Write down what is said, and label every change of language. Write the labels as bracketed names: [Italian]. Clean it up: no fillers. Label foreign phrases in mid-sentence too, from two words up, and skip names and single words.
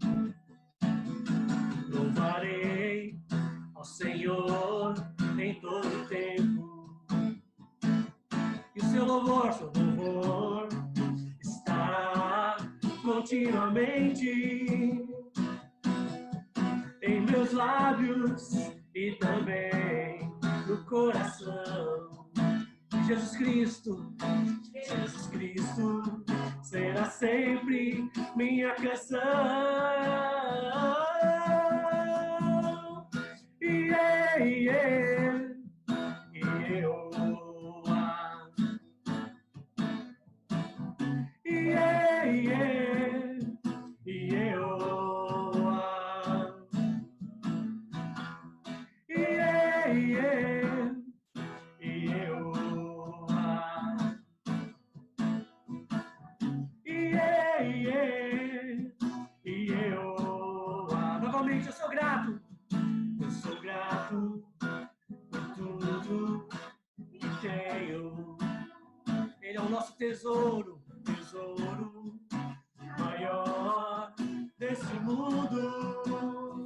[Portuguese] Louvarei ao Senhor em todo tempo, e o seu louvor estará continuamente em meus lábios e também no coração. Jesus Cristo será sempre minha canção. [English] Yeah, yeah, Yehowa. Yeah, yeah, Yehowa. Yeah, yeah, Yehowa. Yeah, yeah, Yehowa. [Portuguese] Novamente, eu sou grato. Eu sou grato por tudo que tenho. Ele é o nosso tesouro maior desse mundo.